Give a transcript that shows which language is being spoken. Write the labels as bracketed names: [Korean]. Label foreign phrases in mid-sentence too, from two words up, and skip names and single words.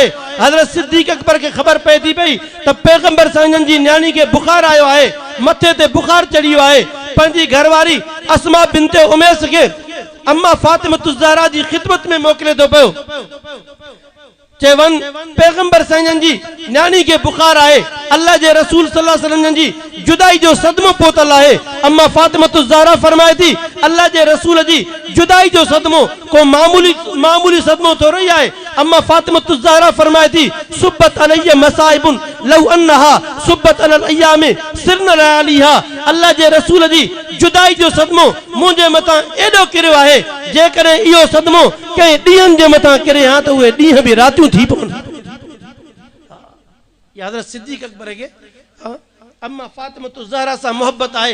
[Sindhi] हज़रत सिद्दीक़ अकबर के खबर पए थी पई त पैगंबर साईं जी न्याणी के बुखार आयो आहे, मथे ते बुखार चढ़ी वियो आहे। पंहिंजी घरवारी अस्मा बिनते उमैस के अम्मा फातिमतु ज़हरा जी खिदमत में मोकिले थो पियो, चेवन पैगंबर साईं जी न्याणी के बुखार आए, अल्लाह जे रसूल [Arabic] صلى الله عليه وسلم [Sindhi] जी जुदाई जो सदमो पोतल आहे। अम्मा फातिमतु ज़हरा फरमाए थी, अल्लाह जे रसूल जी जुदाई जो सदमो को मामूली सदमो थोरो ई आहे। अम्मा फातिमतु ज़हरा फरमाए थी, [Arabic] صبت علي مصائب لو أنها صبت على الأيام صرن عليها, [Sindhi] अल्लाह जे रसूल जी जुदाई जो सदमो मुंहिंजे मथां एॾो किरियो आहे, जेकॾहिं इहो सदमो कंहिं ॾींहंनि जे मथां किरे हा त उहे ॾींहं बि रातियूं थी पवनि। हज़रत सिद्दीक़ अकबर के अम्मा फातिमतु ज़हरा सां मोहब्बत आहे।